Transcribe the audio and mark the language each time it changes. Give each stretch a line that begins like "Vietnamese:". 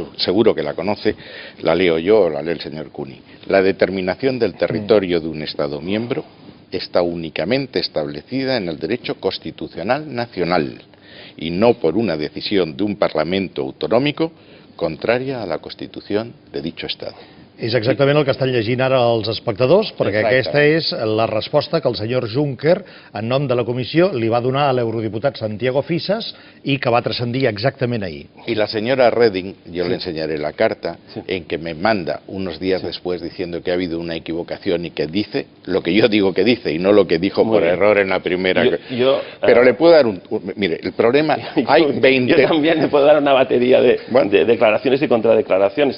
Spanish: Seguro que la conoce, la leo yo o la lee el señor Cuny. La determinación del territorio de un Estado miembro está únicamente establecida en el derecho constitucional nacional y no por una decisión de un Parlamento autonómico contraria a la Constitución de dicho Estado.
Catalan: És exactament el que estan llegint ara els espectadors, perquè aquesta és la resposta que el senyor Juncker, en nom de la comissió, li va donar a l'eurodiputat Santiago Fisas y que va transcendir
Spanish: exactamente ahí. Y la señora Reding, yo le enseñaré la carta, en que me manda unos días después diciendo que ha habido una equivocación y que dice lo que yo digo que dice y no lo que dijo por error en la primera. Pero le puedo dar mire, el problema, hay 20... Yo también le puedo dar una batería de declaraciones y contradeclaraciones.